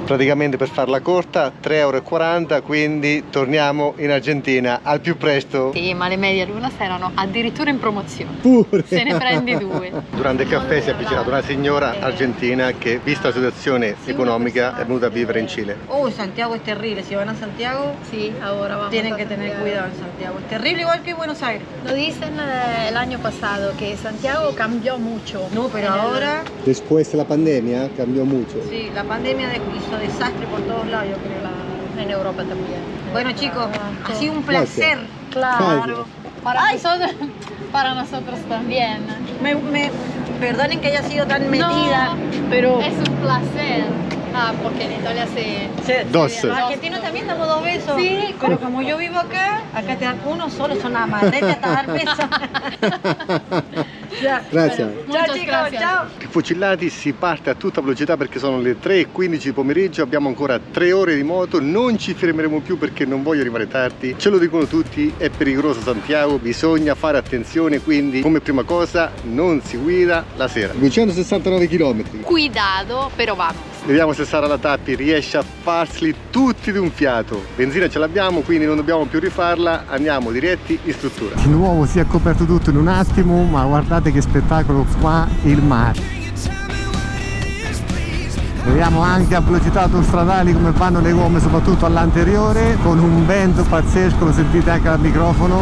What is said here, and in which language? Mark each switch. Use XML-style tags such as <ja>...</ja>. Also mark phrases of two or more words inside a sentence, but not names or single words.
<it>Praticamente, per farla corta, 3,40 €, quindi torniamo in Argentina al più presto. Sì, ma le media luna erano addirittura in promozione. Pure! Se ne prendi 2. Durante il caffè si è avvicinata una signora argentina che, vista la situazione economica, è venuta a vivere in Cile.</it> <es>Santiago es terrible. Si van a Santiago, Sí, ahora vamos tienen a que tener Santiago. cuidado en Santiago. Es terrible igual que Buenos Aires. Lo dicen el año pasado que Santiago cambió mucho. No, pero ahora, Después de la pandemia cambió mucho. sí, la pandemia hizo desastre por todos lados, yo creo. En Europa también. Bueno, chicos, ha sido un placer. Claro. Para nosotros también. Perdonen que haya sido tan metida, No, pero es un placer. Ah, porque en Italia se... Dos. los argentinos también damos 2 besos. Sí. Pero como yo vivo acá te dan uno solo, son nada más. Vete hasta dar besos. Ya.</es> <it>Grazie. Ciao</it> <es>Muchas chicos, gracias.</es> <it>ciao. Fucillati, si parte a tutta velocità perché sono le 3:15 di pomeriggio, abbiamo ancora 3 ore di moto, non ci fermeremo più perché non voglio arrivare tardi, ce lo dicono tutti, è pericoloso Santiago, bisogna fare attenzione, quindi come prima cosa non si guida la sera. 269 km.</it> <es>Cuidado, pero vamos.</es> <it>Vediamo se Sara la Tappi riesce a farseli tutti di un fiato. Benzina ce l'abbiamo, quindi non dobbiamo più rifarla, andiamo diretti in struttura. Di nuovo si è coperto tutto in un attimo, ma guardate che spettacolo qua, il mare. Vediamo anche a velocità autostradali come vanno le gomme, soprattutto all'anteriore, con un vento pazzesco, lo sentite anche dal microfono.</it>